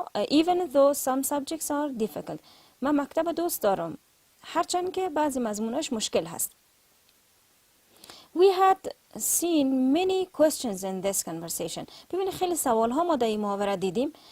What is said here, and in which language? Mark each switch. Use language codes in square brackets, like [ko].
[en] Even though some subjects are difficult. [fa] من مکتب دوست دارم. هرچند که بعضی مضموناش مشکل هست. [en] We had seen many questions in this conversation. [fa] ببینید خیلی سوال ها ما در این محاوره دیدیم.